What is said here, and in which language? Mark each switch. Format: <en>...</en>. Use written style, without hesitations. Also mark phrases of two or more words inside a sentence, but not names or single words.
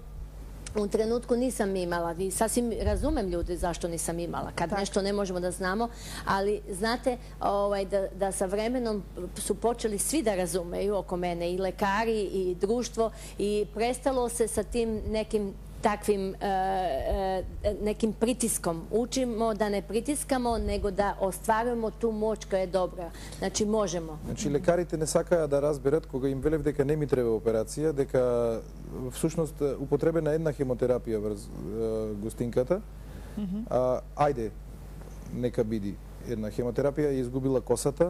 <sr>U trenutku nisam imala i sasvim razumem ljudi zašto nisam imala, kad nešto ne možemo da znamo, ali znate da sa vremenom su počeli svi da razumeju oko mene, i lekari i društvo, i prestalo se sa tim nekim takvim nekim pritiskom. Učimo da ne pritiskamo, nego da ostvarujemo tu moć koja je dobra. Значи можемо.</sr> <mk>Значи лекарите не сакаа да разберат кога им велев дека не ми треба операција, дека всушност употребена една хемотерапија врз густинката. Ајде, нека биди една хемотерапија, изгубила косата.</mk>